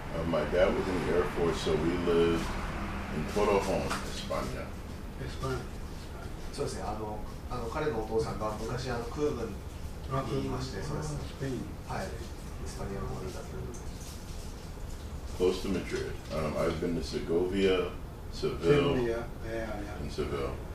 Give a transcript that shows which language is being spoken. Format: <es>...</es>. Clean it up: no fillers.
<en>My dad was in the Air Force, so we lived in Torrejon, España.</en> <ja>そうですね。彼のお父さんが昔空軍にいまして、そうです。スペイン。はい。イスパニアの方にいたという。</ja> <en>Close to Madrid. I've been to Segovia, Seville, and Seville.</en>